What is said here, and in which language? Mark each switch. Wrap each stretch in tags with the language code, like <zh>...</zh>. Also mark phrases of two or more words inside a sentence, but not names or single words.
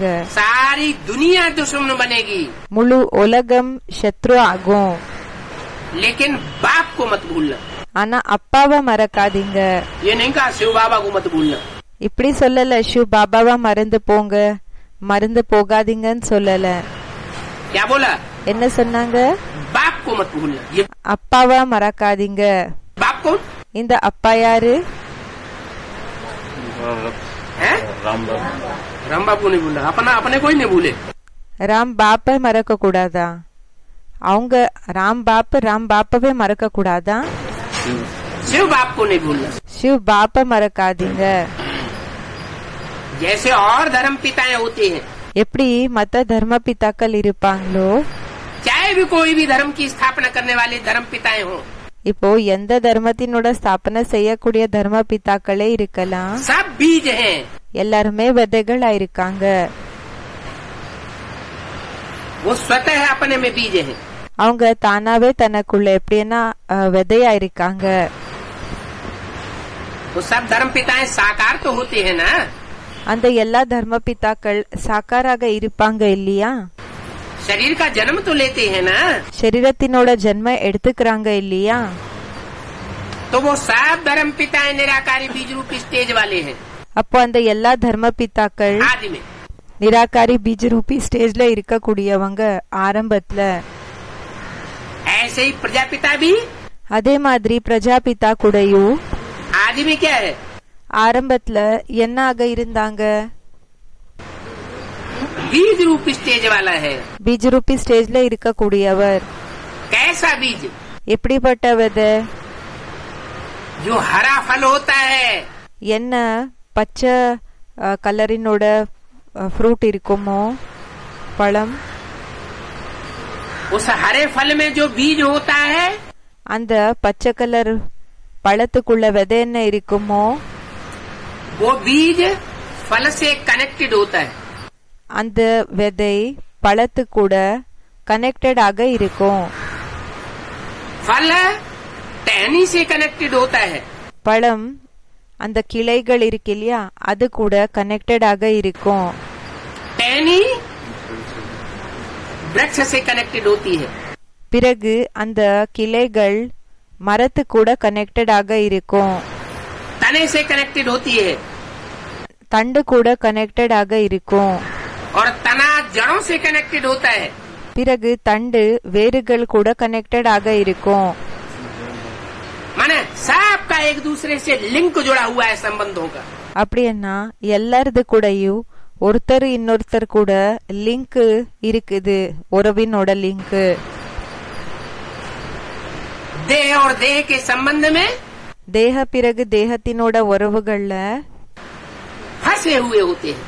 <hi>सारी दुनिया दुश्मन बनेगी</hi> <ta>முழு உலகம் சத்ரு ஆகும்।</ta> <hi>लेकिन बाप को मत भूलना।</hi> <ta>ஆனா அப்பாவை மறக்காதீங்க।</ta> <hi>ये नहीं कहा शिव बाबा को मत भूलना।</hi> <ta>இப்படி சொல்லல சிவ் பாபாவா மறந்து போங்க மறந்து போகாதீங்கன்னு சொல்லல।</ta> <hi>क्या बोला?</hi> <ta>என்ன சொன்னாங்க?</ta> <hi>बाप को मत भूलना। ये</hi> <ta>அப்பாவா மறக்காதீங்க।</ta> <hi>बाप कौन</hi> <ta>இந்த அப்பா யாரு?</ta> <hi>है? राम बाप को नहीं भूलना। अपना अपने कोई नहीं भूले।</hi> <ta>ராம் பாப்பை மறக்க கூடாதா? அவங்க ராம் பாப்பவே மறக்க கூடாதா?</ta> <hi>शिव बाप को नहीं भूलना।</hi> <ta>சிவ் பாப்பை மறக்காதீங்க।</ta> <hi>जैसे और धर्म पिताएं होते हैं</hi> <ta>எப்படி மத்த தர்ம பிதாக்கள் இருப்பாங்களோ</ta> <hi>चाहे भी कोई भी धर्म की स्थापना करने वाले धर्म पिताएं हों</hi> <ta>இப்போ எந்த தர்மத்தினோட ஸ்தாபனை செய்யக்கூடிய தர்ம பிதாக்களே இருக்கலாம்।</ta> <hi>सब बीज हैं।</hi> <ta>எல்லாருமே விதைகளா இருக்காங்க।</ta> <hi>वो स्वतः अपने में बीज हैं।</hi> <ta>அவங்க தானாவே தனக்குள்ள எப்படின்னா விதையா இருக்காங்க।</ta> <hi>वो सब धर्म पिताएं साकार तो होते हैं ना।</hi> <ta>அந்த எல்லா தர்ம பிதாக்கள் சாக்காராக இருப்பாங்க இல்லையா?</ta> <hi>शरीर का जन्म तो लेते हैं ना।</hi> <ta>சரீரத்தினோட ஜென்ம எடுத்துக்கிறாங்க இல்லையா?</ta> <hi>तो वो सब धर्म पिताएं निराकारी बीज रूप स्टेज वाले हैं।</hi> <ta>அப்போ அந்த எல்லா தர்ம பிதாக்கள்</ta> <hi>आदि में</hi> <ta>நிராகாரி பீஜ ரூபி ஸ்டேஜ்ல இருக்கக்கூடியவங்க ஆரம்பத்துல।</ta> <hi>ऐसे ही प्रजापिता भी</hi> <ta>அதே மாதிரி பிரஜாபிதா கூடயும்</ta> <hi>आदि में क्या है?</hi> <ta>ஆரம்பத்துல என்ன ஆக இருந்தாங்க?</ta> <hi>बीज रूप स्टेज वाला है।</hi> <ta>பீஜ ரூபி ஸ்டேஜ்ல இருக்கக்கூடியவர்</ta> <hi>कैसा बीज?</hi> <ta>எப்படிப்பட்ட விதை?</ta> <hi>जो हरा फल होता है</hi> <ta>என்ன பச்சை கலரினோட ஃப்ரூட் இருக்குமோ பழம்,</ta> <hi>उस हरे फल में जो बीज होता है</hi> <ta>அந்த பச்சை கலர் பழத்துக்குள்ள விதை என்ன இருக்குமோ</ta> <hi>वो बीज फल से कनेक्टेड होता है।</hi> <ta>அந்த விதை பழத்து கூட கனெக்டட் ஆக இருக்கும்।</ta> <hi>फल टहनी से कनेक्टेड होता है।</hi> <ta>பழம் அந்த கிளைகள் இருக்கு இல்லையா அது கூட கனெக்டட் ஆக இருக்கும்।</ta> <hi>टहनी वृक्ष से कनेक्टेड होती है।</hi> <ta>பிறகு அந்த கிளைகள் மரத்து கூட கனெக்டட் ஆக இருக்கும்।</ta> <hi>तने से कनेक्टेड होती है</hi> <ta>தண்டு கூட கனெக்டட் ஆக இருக்கும்।</ta> <hi>और तना जड़ों से कनेक्टेड होता है।</hi> <ta>பிறகு தண்டு வேர்கள் கூட கனெக்டட் ஆக இருக்கும்।</ta> <hi>माने सबका एक दूसरे से लिंक जुड़ा हुआ है संबंधों का।</hi> <ta>அப்படின்னா எல்லாரது கூடயும் ஒருத்தர் இன்னொருத்தர் கூட லிங்க் இருக்குது, உறவினோட லிங்க்.</ta> <hi>देह और देह के संबंध में</hi> <ta>தேக பிறகு தேகத்தினோட உறவுகள்ல</ta> <hi>फंसे हुए होते हैं,</hi>